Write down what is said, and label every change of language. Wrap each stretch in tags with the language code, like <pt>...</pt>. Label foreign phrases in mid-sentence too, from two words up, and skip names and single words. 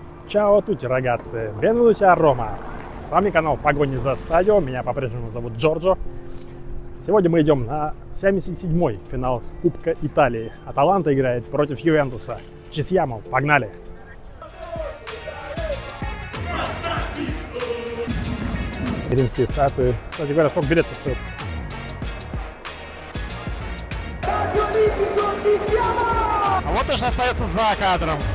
<it>Ciao tutti, ragazzi, benvenuti a Roma.</it> <ru>С вами канал Погони за стадио, меня по-прежнему зовут Джорджо. Сегодня мы идем на 77-й финал Кубка Италии. Аталанта играет против Ювентуса.</ru> <it>Ci siamo,</it> <ru>погнали! Римские статуи. Кстати говоря, сколько билетов стоит? А вот уж остается за кадром.</ru>